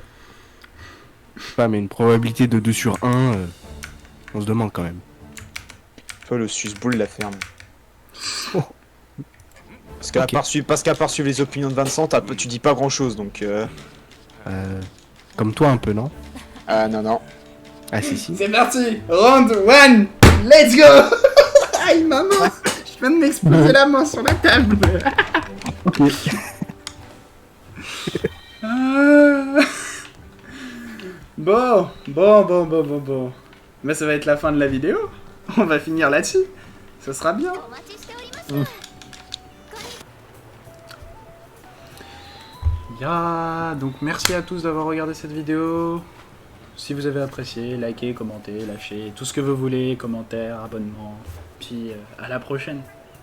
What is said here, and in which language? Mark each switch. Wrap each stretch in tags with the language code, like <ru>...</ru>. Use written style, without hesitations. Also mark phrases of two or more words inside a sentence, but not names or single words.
<fr>Je sais pas mais une probabilité de 2 sur 1, on se demande quand même. Toi, le susboule la ferme. Oh. Parce qu'à Ok. part suivre les opinions de Vincent, tu dis pas grand chose, donc Comme toi un peu non? Ah non, non. Ah si si. C'est parti.</fr> <en>Round 1. Let's go.</en> <fr>Aïe maman. Je viens de m'exploser la main sur la table. Ok. Ah. Bon. Mais ça va être la fin de la vidéo. On va finir là-dessus. Ce sera bien.</fr> <ja>お待ちしております</ja> <fr>Ya, donc merci à tous d'avoir regardé cette vidéo. Si vous avez apprécié, likez, commentez, lâchez tout ce que vous voulez, commentaires, abonnements. Puis à la prochaine.</fr>